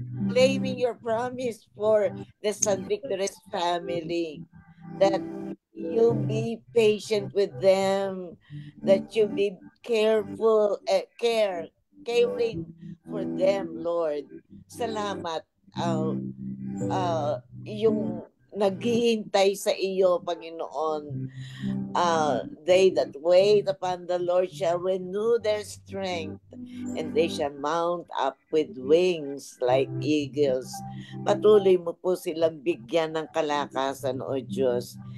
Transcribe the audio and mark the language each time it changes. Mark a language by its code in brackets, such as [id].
[en] Claiming your promise for the San Victores family, that you be patient with them, that you be careful, caring for them, Lord. [tl] Salamat. Yung naghihintay sa iyo, Panginoon. [en] They that wait upon the Lord shall renew their strength, and they shall mount up with wings like eagles. [tl] Patuloy mo po silang bigyan ng kalakasan, O Diyos.